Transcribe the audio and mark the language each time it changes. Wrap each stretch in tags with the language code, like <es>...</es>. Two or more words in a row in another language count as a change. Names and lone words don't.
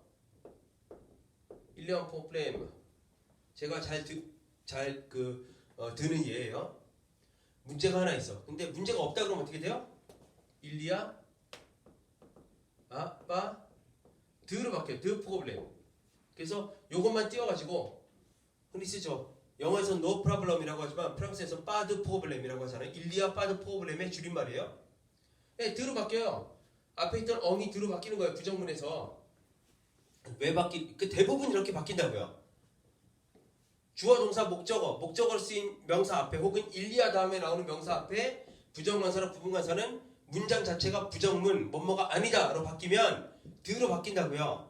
<fr>il y a un problème.</fr> <ko>제가 드는 예예요. 문제가 하나 있어. 근데 문제가 없다 그러면 어떻게 돼요? 일리아 드로 바뀌어요.</ko> <fr>de problème.</fr> <ko>그래서 요것만 띄워가지고 흔히 쓰죠. 영어에서</ko> <en>no problem</en> <ko>이라고 하지만 프랑스에서</ko> <fr>pas de problem</fr> <ko>이라고 하잖아요.</ko> <fr>il y a pas de problème</fr> <ko>의 줄임말이에요. 네, 드로 바뀌어요. 앞에 있던 엉이 드로 바뀌는 거예요. 부정문에서. 왜 대부분 이렇게 바뀐다고요. 주어 동사 목적어로 쓰인 명사 앞에 혹은 일리아 다음에 나오는 명사 앞에 부정관사나 부분관사는 문장 자체가 부정문 뭐뭐가 아니다로 바뀌면 드로 바뀐다고요.</ko>